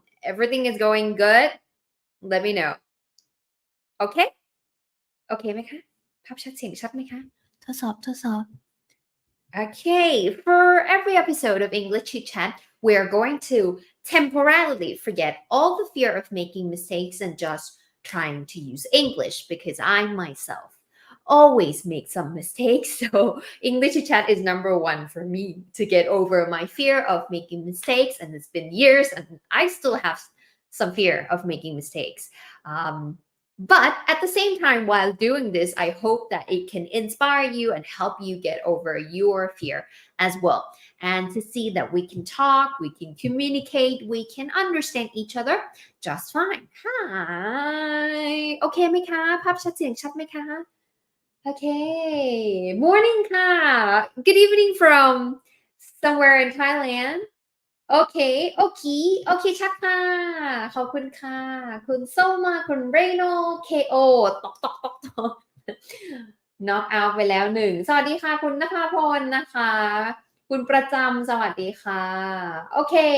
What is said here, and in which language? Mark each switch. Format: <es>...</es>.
<en>everything is going good let me know</en> <th>โอเคไหมคะภาพชัดเสียงชัดไหมคะทดสอบ</th> <en>Okay, for every episode of English Chit Chat, we are going to temporarily forget all the fear of making mistakes and just trying to use English because I myself always make some mistakes. So English Chit Chat is number one for me to get over my fear of making mistakes. And it's been years and I still have some fear of making mistakes. But at the same time, while doing this, I hope that it can inspire you and help you get over your fear as well. And to see that we can talk, we can communicate, we can understand each other just fine. Hi.</en> <th>Okay ไหมคะภาพชัดเสียงชัดไหมคะ Okay.</th> <en>Morning</en> <th>ค่ะ</th> <en>Good evening from somewhere in Thailand.</en> <th>โอเคชัดค่ะขอบคุณค่ะคุณส้มมาคุณเรโนเคโอตอกน็อกเอาท์ไปแล้วหนึ่งสวัสดีค่ะคุณนภาพรนะคะคุณประจำสวัสดีค่ะโอเค</th>